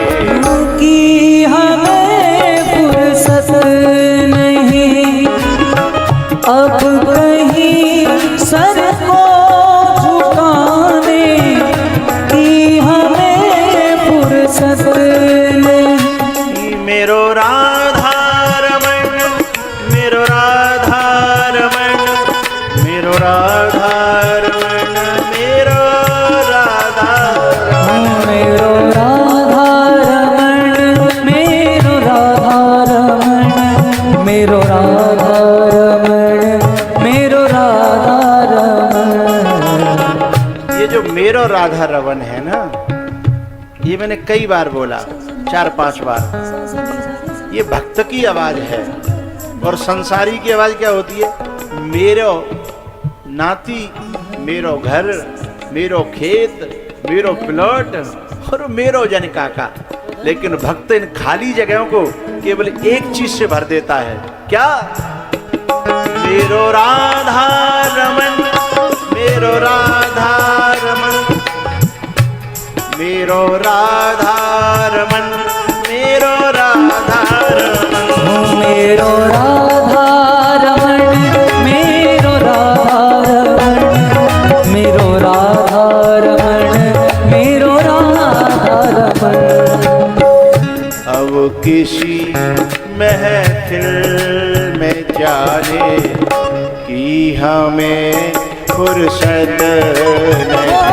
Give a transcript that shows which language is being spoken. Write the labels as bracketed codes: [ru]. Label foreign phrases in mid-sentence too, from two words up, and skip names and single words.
[hi] की हमें फुर्सत नहीं, अब कहीं सर को झुकाने की हमें फुर्सत नहीं। [bra] मेरो राधा रमन, मेरो राधा रमन, मेरो राधा रमन, मेरो राधा रमन, मेरो राधा रमन, मेरो राधा रमन, मेरो राधा रमन, मेरो राधा रमन। [hi] ये जो [bra] मेरो राधा रमन [hi] है ना, ये मैंने कई बार बोला, 4-5 बार। ये भक्त की आवाज है और संसारी की आवाज क्या होती है? [bra] मेरो नाती, मेरो घर, मेरो खेत, मेरो प्लॉट और मेरो जन काका। [hi] लेकिन भक्त इन खाली जगहों को केवल एक चीज से भर देता है, क्या? [bra] मेरो राधा रमन, मेरो राधा रमन, मेरो राधा रमन, मेरो राधा रमन, मेरो राधा रमन, मेरो राधा रमन, मेरो राधा रमन, मेरो राधा रमन। [hi] अब किसी महफिल में जाने की हमें फुर्सत नहीं,